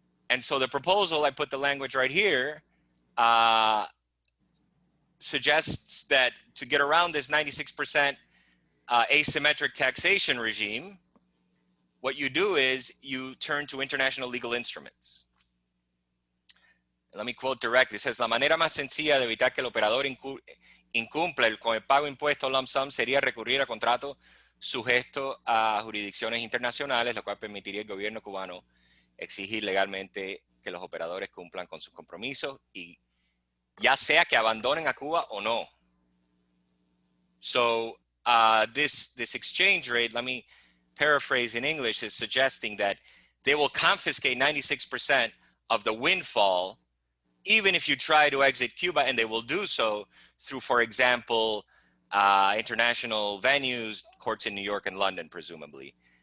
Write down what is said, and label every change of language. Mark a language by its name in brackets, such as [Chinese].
[English] And so the proposal, I put the language right here, suggests that to get around this 96% asymmetric taxation regime, what you do is you turn to international legal instruments. Let me quote directly. [Spanish] It says, la manera más sencilla de evitar que el operador incumpla con el pago impuesto lump sum sería recurrir a contratos sujetos a jurisdicciones internacionales, lo cual permitiría al gobierno cubano exigir legalmente que los operadores cumplan con sus compromisos y ya sea que abandonen a Cuba o no. [English] So this exchange rate, let me paraphrase in English, is suggesting that they will confiscate 96% of the windfall even if you try to exit Cuba, and they will do so through, for example, international venues, courts in New York and London, presumably.